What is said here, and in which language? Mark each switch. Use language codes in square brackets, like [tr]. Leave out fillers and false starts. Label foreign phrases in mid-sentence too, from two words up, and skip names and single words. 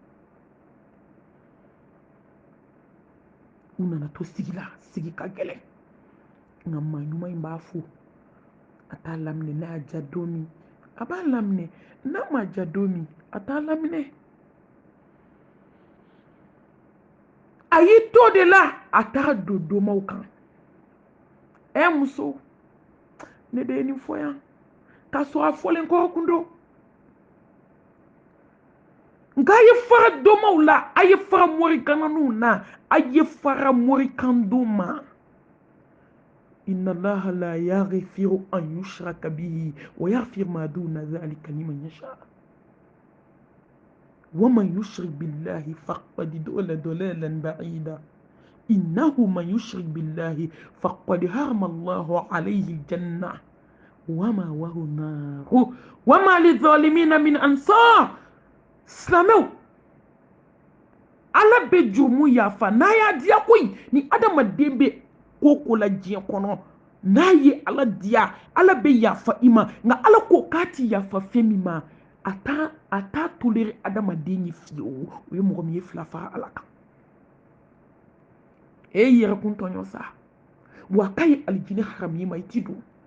[bm] u nana to sigi la sigi ka gɛlɛn nka maa ɲuman in b'a fo a t'a laminɛ n'a y'a ja don min a b'a laminɛ n'a ma ja don min a t'a laminɛ a y'i to de la a t'a don domaw kan muso ne de ye nin fɔ yan k'a sɔrɔ a fɔlen kɔ kun don nka a ye fara domaw la a ye fara morikananiw na a ye fara morikandenw ma [ar] إن الله لا يغفر أن يشرك به ويغفر ما دون ذلك لمن يشاء ومن يشرك بالله فقد ضل ضلالا بعيدا إنه من يشرك بالله فقد حرم الله عليه الجنة ومأواه النار وما للظالمين من أنصار سلامو [bm] ala bɛ jurumu yafa n'a y'a diya koyi ni adamaden bɛ ko ko la diɲɛ kɔnɔ n'a ye ala diya ala bɛ yafa i ma nka ala ko k'a ti yafa fɛn min ma a t'a toléré adamaden ye fiyewu o ye mɔgɔ min ye fila fara ala kan e yɛrɛ kun tɔɲɔ sa wa k'a ye alijinɛ haramu i ma i ti don